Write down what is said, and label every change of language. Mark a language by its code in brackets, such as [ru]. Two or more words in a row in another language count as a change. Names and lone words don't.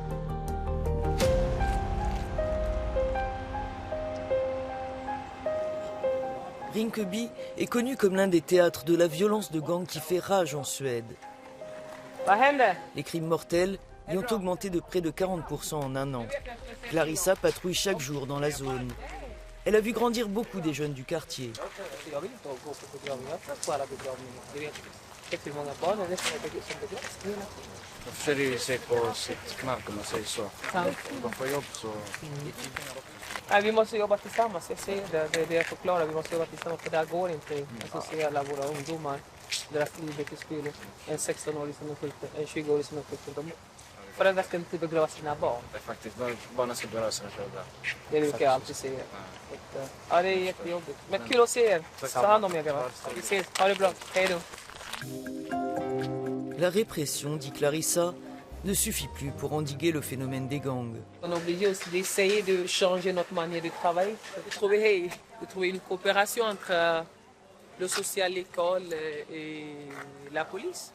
[fr] Rinkeby est connu comme l'un des théâtres de la violence de gang qui fait rage en Suède. Les crimes mortels y ont augmenté de près de 40% en un an. Clarissa patrouille chaque jour dans la zone. Elle a vu grandir beaucoup des jeunes du quartier. [sv] Vi måste jobba tillsammans, jag ser det, det är det jag förklarar, vi måste jobba tillsammans för det här går inte att associera alla våra ungdomar, deras livet i spel, en 16-årig som är skjuten, en 20-årig som är skjuten. Föräldrar ska inte begrava sina barn. Det är faktiskt, barnen ska begrava sina föräldrar. Det brukar jag alltid säga. Ja, det är jättejobbigt. Men kul att se er. Ta hand om er grabbar. Vi ses, ha det bra, hej då. [fr] La répression, dit Clarissa, ne suffit plus pour endiguer le phénomène des gangs. On est obligé aussi d'essayer de changer notre manière de travailler, de trouver une coopération entre le social, l'école et la police.